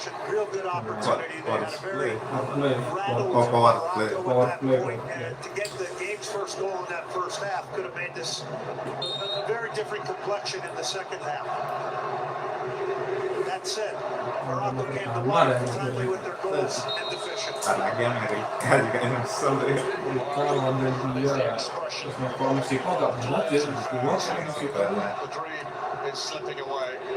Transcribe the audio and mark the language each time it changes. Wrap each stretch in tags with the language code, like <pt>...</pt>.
<en>real good opportunity. They had a very rattled Power play. Morocco at that point, and to get the game's first goal in that first half could have made this a very different complexion in the second half. That said, Morocco came to life timely with their goals and efficient.</en> <id>Karena lagi Amerika juga nyusul ya. Kalau lawan dia, terus kalau Meksiko agak berat ya, keluar kan Meksiko.</id> <en>The dream is slipping away.</en>